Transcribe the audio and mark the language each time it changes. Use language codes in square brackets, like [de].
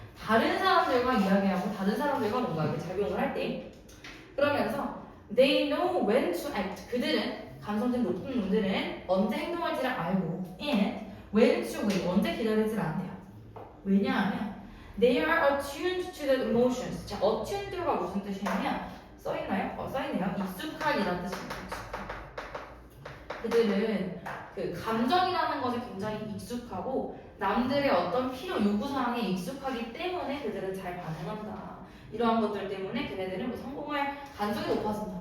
[ko] 다른 사람들과 이야기하고 다른 사람들과 뭔가 이렇게 작용을 할 때 그러면서 [en] they know when to act. [ko] 그들은 감성적 높은 놈들은 언제 행동할지를 알고 [en] and when to wait. [ko] 언제 기다릴지를 안돼요. 왜냐하면 [en] they are attuned to the emotions. [ko] 자, attuned가 무슨 뜻이냐면 써있나요? 써있네요. 익숙한이라는 뜻입니다. 그들은 그 감정이라는 것에 굉장히 익숙하고 남들의 어떤 필요 요구사항에 익숙하기 때문에 그들은 잘 반응한다. 이러한 것들 때문에 걔네들은 뭐 성공할 가능성이 높아진다.